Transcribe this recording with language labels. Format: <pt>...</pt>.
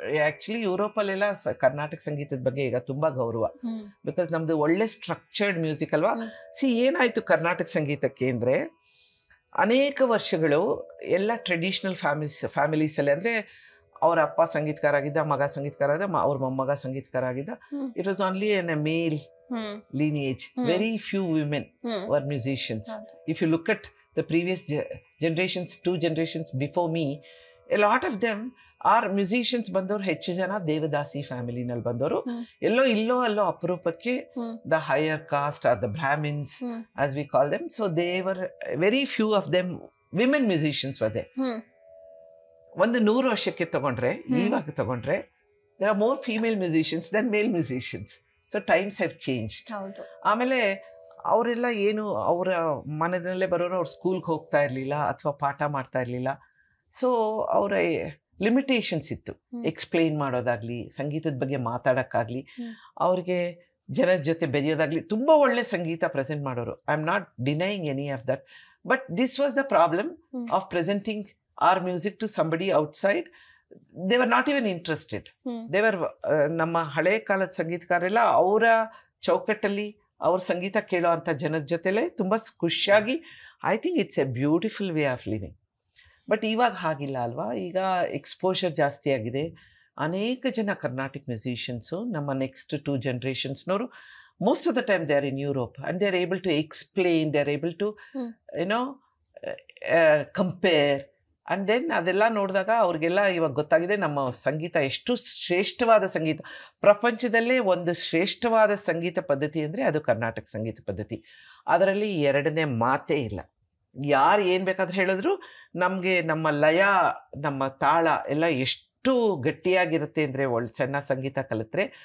<kn>Actually ಯುರೋಪಲ್ಲೆಲ್ಲ Karnataka ಸಂಗೀತದ ಬಗ್ಗೆ ಈಗ ತುಂಬ ಗೌರವ, ಬಿಕಾಸ್ ನಮ್ಮದು ಒಳ್ಳೆ ಸ್ಟ್ರಕ್ಚರ್ಡ್ ಮ್ಯೂಸಿಕ್ ಅಲ್ವಾ. ಏನಾಯಿತು ಕರ್ನಾಟಕ ಸಂಗೀತಕ್ಕೆ ಅಂದರೆ, ಅನೇಕ ವರ್ಷಗಳು ಎಲ್ಲ ಟ್ರೆಡಿಷ್ನಲ್ ಫ್ಯಾಮಿಲೀಸಲ್ಲಿ, ಅಂದರೆ ಅವ್ರ ಅಪ್ಪ ಸಂಗೀತಕಾರ ಆಗಿದ್ದ, ಮಗ ಸಂಗೀತಕಾರ ಆಗಿದ್ದ, ಅವ್ರ ಮೊಮ್ಮಗ ಸಂಗೀತಕಾರ ಆಗಿದ್ದ.</kn> <en>It was only in a male lineage. Very few women were musicians. If you look at the previous generations, 2 generations before me, a lot of them</en> <kn>R musicians ಬಂದವರು ಹೆಚ್ಚು ಜನ ದೇವದಾಸಿ ಫ್ಯಾಮಿಲಿನಲ್ಲಿ ಬಂದವರು. ಎಲ್ಲೋ ಇಲ್ಲೋ ಅಲ್ಲೋ ಅಪರೂಪಕ್ಕೆ</kn> <en>The higher caste are the Brahmins as we call them. So there were very few of them women musicians ಅದೇ.</en> <kn>ಒಂದು 100 ವರ್ಷಕ್ಕೆ ತಗೊಂಡ್ರೆ, ಇವಾಗ ತಗೊಂಡ್ರೆ,</kn> <en>there are more female musicians than male musicians. So times have changed.</en> <kn>ಆಮೇಲೆ ಅವರೆಲ್ಲ ಏನು ಅವರ ಮನೆಯಲ್ಲೇ ಬರೋರು, ಅವ್ರು ಸ್ಕೂಲ್ಗೆ ಹೋಗ್ತಾ ಇರಲಿಲ್ಲ ಅಥವಾ ಪಾಠ ಮಾಡ್ತಾ ಇರಲಿಲ್ಲ. ಸೊ ಅವರ ಲಿಮಿಟೇಷನ್ಸ್ ಇತ್ತು. ಎಕ್ಸ್ಪ್ಲೇನ್ ಮಾಡೋದಾಗ್ಲಿ, ಸಂಗೀತದ ಬಗ್ಗೆ ಮಾತಾಡೋಕ್ಕಾಗಲಿ, ಅವ್ರಿಗೆ ಜನರ ಜೊತೆ ಬೆರೆಯೋದಾಗ್ಲಿ, ತುಂಬ ಒಳ್ಳೆ ಸಂಗೀತ ಪ್ರೆಸೆಂಟ್ ಮಾಡೋರು.</kn> <en>I am not denying any of that, but this was the problem of presenting our music to somebody outside. They were not even interested. They were</en> <kn>ನಮ್ಮ ಹಳೆ ಕಾಲದ ಸಂಗೀತಗಾರೆಲ್ಲ ಅವರ ಚೌಕಟ್ಟಲ್ಲಿ ಅವ್ರ ಸಂಗೀತ ಕೇಳೋ ಅಂಥ ಜನದ ಜೊತೆಲೇ ತುಂಬ ಖುಷಿಯಾಗಿ,</kn> <en>I think it's a beautiful way of living.</en> <kn>But ಇವಾಗ ಹಾಗಿಲ್ಲ ಅಲ್ವಾ. ಈಗ ಎಕ್ಸ್ಪೋಷರ್ ಜಾಸ್ತಿ ಆಗಿದೆ. ಅನೇಕ ಜನ ಕರ್ನಾಟಿಕ್ ಮ್ಯೂಸಿಷಿಯನ್ಸು ನಮ್ಮ next 2 ಜನರೇಷನ್ಸ್ನವರು</kn> <en>most of the time they are in Europe and they are able to explain, they are able to you know compare.</en> <kn>And then ಅದೆಲ್ಲ ನೋಡಿದಾಗ ಅವ್ರಿಗೆಲ್ಲ ಇವಾಗ ಗೊತ್ತಾಗಿದೆ ನಮ್ಮ ಸಂಗೀತ ಎಷ್ಟು ಶ್ರೇಷ್ಠವಾದ ಸಂಗೀತ. ಪ್ರಪಂಚದಲ್ಲೇ ಒಂದು ಶ್ರೇಷ್ಠವಾದ ಸಂಗೀತ ಪದ್ಧತಿ ಅಂದರೆ ಅದು ಕರ್ನಾಟಕ ಸಂಗೀತ ಪದ್ಧತಿ. ಅದರಲ್ಲಿ ಎರಡನೇ ಮಾತೇ ಇಲ್ಲ. ಯಾರು ಏನು ಬೇಕಾದ್ರೆ ಹೇಳಿದ್ರು ನಮಗೆ ನಮ್ಮ ಲಯ, ನಮ್ಮ ತಾಳ ಎಲ್ಲ ಎಷ್ಟು ಗಟ್ಟಿಯಾಗಿರುತ್ತೆ ಅಂದರೆ ಚೆನ್ನಾಗಿ ಸಂಗೀತ ಕಲಿತ್ರೆ.</kn>